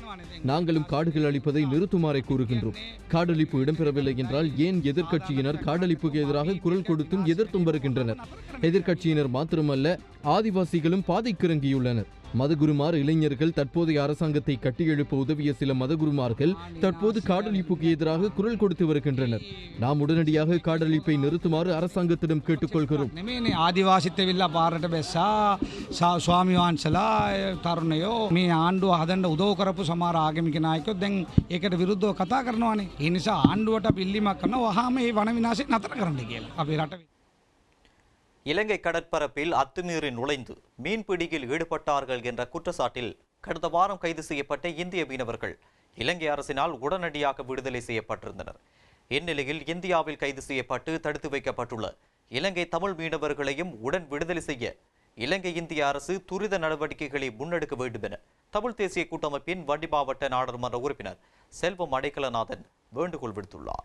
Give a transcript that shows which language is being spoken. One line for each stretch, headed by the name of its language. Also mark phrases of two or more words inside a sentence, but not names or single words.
Tamil: நாங்களும் காடுகள் அழிப்பதை நிறுத்துமாறை கூறுகின்றோம். காடழிப்பு இடம்பெறவில்லை என்றால் ஏன் எதிர்க்கட்சியினர் காடழிப்புக்கு எதிராக குரல் கொடுத்தும் எதிர்த்தும் வருகின்றனர்? எதிர்க்கட்சியினர் மாத்திரமல்ல, ஆதிவாசிகளும் பாதைக்கிறங்கியுள்ளனர். மதகுருமார் இளைஞர்கள் தற்போதைய அரசாங்கத்தை கட்டியெழுப்ப உதவிய சில மதகுருமார்கள் தற்போது காடழிப்புக்கு எதிராக குரல் கொடுத்து வருகின்றனர். நாம் உடனடியாக காடழிப்பை நிறுத்துமாறு அரசாங்கத்திடம் கேட்டுக்கொள்கிறோம்.
Sinhala: ආදිවාසීත් වෙලා පාරට බැස්සා ස්වාමි වහන්සලා තරුණයෝ මේ ආණ්ඩුව හදන්න උදව් කරපු සමහර ආගමික නායකයෝ දැන් ඒකට විරුද්ධව කතා කරනවානේ. ඒ නිසා ආණ්ඩුවට අපි ඉල්ලීමක් කරනවා වහාම මේ වන විනාශය නතර කරන්න කියලා. අපේ රට
Tamil: இலங்கை கடற்பரப்பில் அத்துமீறி நுழைந்து மீன்பிடியில் ஈடுபட்டார்கள் என்ற குற்றச்சாட்டில் கடந்த வாரம் கைது செய்யப்பட்ட இந்திய மீனவர்கள் இலங்கை அரசினால் உடனடியாக விடுதலை செய்யப்பட்டிருந்தனர். இந்நிலையில் இந்தியாவில் கைது செய்யப்பட்டு தடுத்து வைக்கப்பட்டுள்ள இலங்கை தமிழ் மீனவர்களையும் உடன் விடுதலை செய்ய இலங்கை இந்திய அரசு துரித நடவடிக்கைகளை முன்னெடுக்க வேண்டும் என தமிழ் தேசிய கூட்டமைப்பின் வன்னி மாவட்ட நாடாளுமன்ற உறுப்பினர் செல்வம் அடைக்கலநாதன் வேண்டுகோள் விடுத்துள்ளார்.